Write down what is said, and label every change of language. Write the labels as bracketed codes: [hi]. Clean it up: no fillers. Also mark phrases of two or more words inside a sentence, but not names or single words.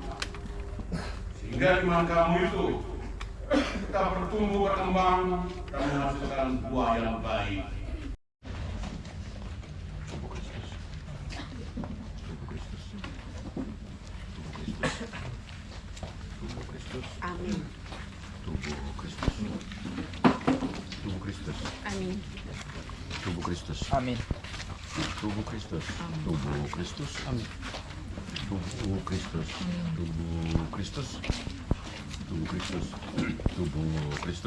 [id] Sehingga iman kamu itu kita bertumbuh berkembang dan menghasilkan buah yang baik. Amin. Tubuh Kristus. Tubuh Kristus. Amin. Tubuh Kristus. Amin. Tubuh Kristus. Tubuh Kristus. Amin. Tubuh Kristus. Tubuh Kristus. Tubuh Kristus. Tubuh Kristus.